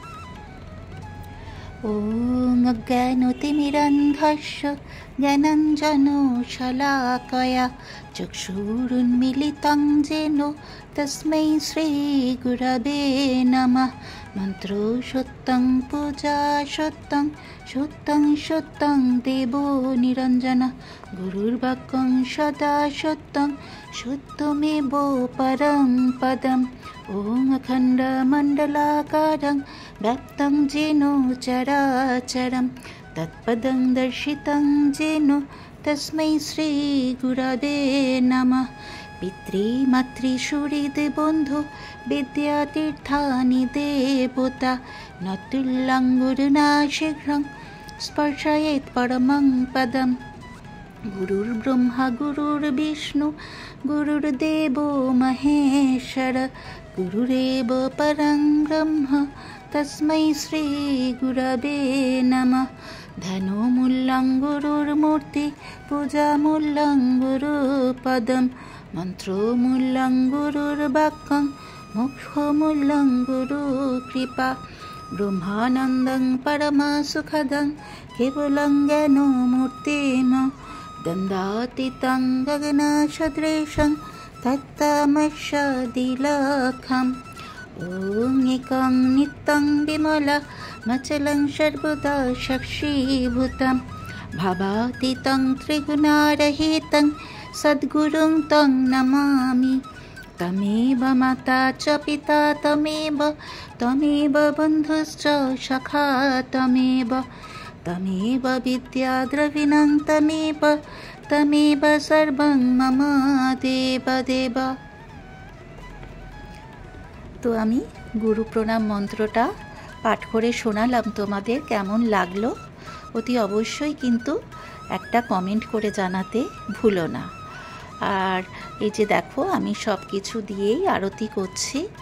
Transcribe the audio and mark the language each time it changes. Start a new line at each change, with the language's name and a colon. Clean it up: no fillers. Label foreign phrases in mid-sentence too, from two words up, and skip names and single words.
Sanskrit: ওম অজ্ঞানতিমিরন্ধস্য জ্ঞানাঞ্জনশলাকয়া চক্ষুরুন্মিলিतं येन তস্मै শ্রীগুরবে নমঃ। মন্ত্র সত্যং পূজা সত্যং সত্যং সত্যং দেবো নিরঞ্জনঃ। গুরুর্বাক্যং সদা সত্যং সত্যমেব পরম পদম। ওম অখণ্ডমণ্ডলাকারং ব্যক্तं येन চরাচরম তৎপদং দর্শিतं येन তস্मै শ্রীগুরবে নমঃ। পিতৃমাতৃসুহৃদ বন্ধু বিদ্যাতীর্থানি দেবতা নতুল্যং গুরুণা শীঘ্রং স্পর্শয়েৎ পরমং পদম। গুরুর্ব্রহ্মা গুরুর্বিষ্ণু গুরুর্দেবো মহেশ্বর গুরুরেব পরং ব্রহ্ম তস্मै শ্রীগুরবে নমঃ। ধনমূল্যং গুরুর্মূর্তি পূজামূল্যং গুরুপদম। মন্ত্রমূল্যং গুরুর্বাক্যং মোক্ষমূল্যং গুরুকৃপা। ব্রহ্মানন্দং পরমসুখদং কেবলং জ্ঞানমূর্তিম। দ্বন্দ্বাতীतं গগনসদৃশং তত্তমস্যাদিলক্ষম। ॐ एकं नित्यं विमलमचलं सर्वदा साक्षीभूतं भावातीतं त्रिगुणारहितं सद्गुरुं तं नमामि। तमेव माता च पिता तमेव बन्धुश्च सखा तमेव विद्या द्रविणं तमेव सर्वं मम देव।
Bangla: তো আমি গুরু প্রণাম মন্ত্রটা পাঠ করে শোনালাম তোমাদের। কেমন লাগলো অতি অবশ্যই কিন্তু একটা কমেন্ট করে জানাতে ভুলো না। আর এই যে দেখো আমি সব কিছু দিয়েই আরতি করছি।